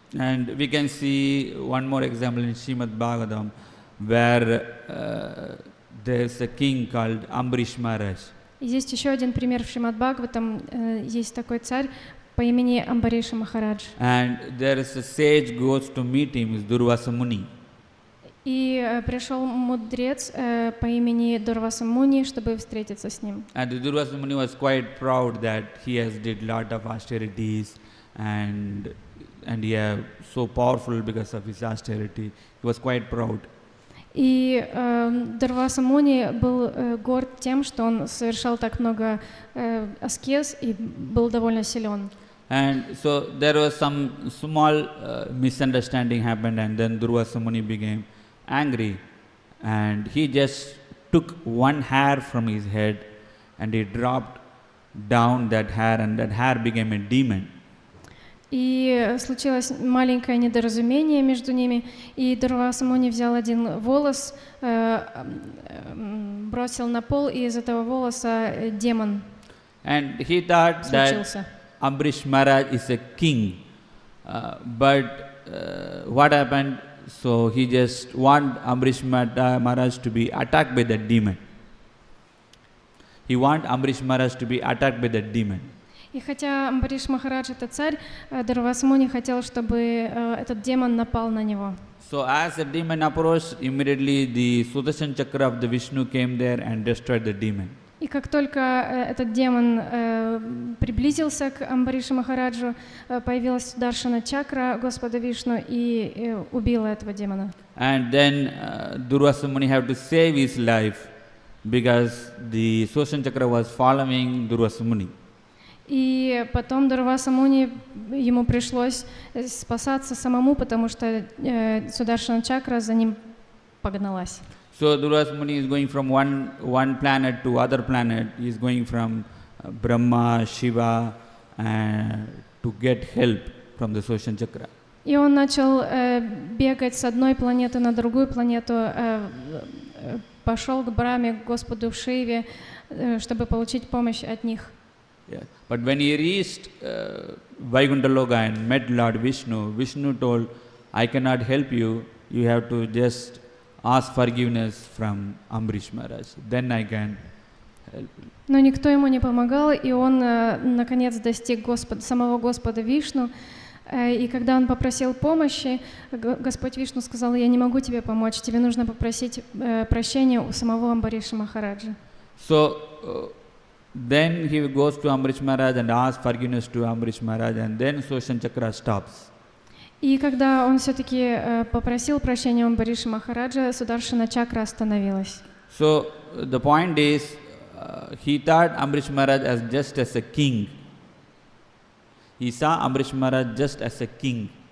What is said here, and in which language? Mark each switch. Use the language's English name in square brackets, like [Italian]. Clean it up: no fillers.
[English] And we can see one more example in Shrimad Bhagavatam, where there's a king called Ambarish Maharaj. [Russian] Есть еще один пример в Шримад Бхагаватам. Есть такой царь по имени Амбариша Махарадж. [English] And there is a sage goes to meet him, is Durvasa Muni. [Russian] И пришел мудрец по имени Дурваса Муни, чтобы встретиться с ним. [English] And the Durvasa Muni was quite proud that he has did lot of austerities and he is so powerful because of his austerity. He was quite proud. [Russian] И Дурваса Муни был горд тем, что он совершал так много аскез и был довольно силен. [English] And so there was some small misunderstanding happened, and then Durvasa Muni became angry, and he just took one hair from his head and he dropped down that hair, and that hair became a demon. [Russian] И случилось маленькое недоразумение между ними, и Дурваса Муни взял один волос, бросил на пол, и из этого волоса демон [English] And he thought [Russian] случился. [English] that Ambrish Maharaj is a king, but what happened? So he just want Ambrish Maharaj to be attacked by that demon. He want Ambrish Maharaj to be attacked by that demon. [Russian] И хотя Амбариш Махарадж это царь, Дурваса Муни хотел, чтобы этот демон напал на него. [English] So as the demon approached, immediately the Sudarshan Chakra of the Vishnu came there and destroyed the demon. [Russian] И как только этот демон приблизился к Амбаришу Махараджу, появилась Сударшана чакра Господа Вишну и убила этого демона. [English] And then Durvasa Muni had to save his life because the Sudarshan Chakra was following Durvasa Muni. [Russian] И потом Дурваса Муни, ему пришлось спасаться самому, потому что Сударшана чакра за ним погналась. [English] So Durvasa Muni is going from one planet to other planet. He is going from Brahma, Shiva, to get help from the Sudarshan Chakra. [Russian] И он начал бегать с одной планеты на другую планету, пошел к Брахме, к Господу Шиве, чтобы получить помощь от них. [English] Yeah. But when he reached Vaikuntha Loka and met Lord Vishnu, Vishnu told, I cannot help you, you have to just ask forgiveness from Ambrish Maharaj, then I can help you. [Russian] Но никто ему не помогал, и он наконец достиг самого Господа Вишну. И когда он попросил помощи, Господь Вишну сказал: я не могу тебе помочь, тебе нужно попросить прощения у самого Амбариша Махараджа. [English] So then he goes to Ambrish Maharaj and asks forgiveness to Ambrish Maharaj, and then Sudarshan Chakra stops. [Russian] И когда он все-таки попросил прощения у Амбариша Махараджа, Сударшана чакра остановилась. [English] So the point is, he thought Ambrish Maharaj as just as a king. He saw Ambrish Maharaj just as a king.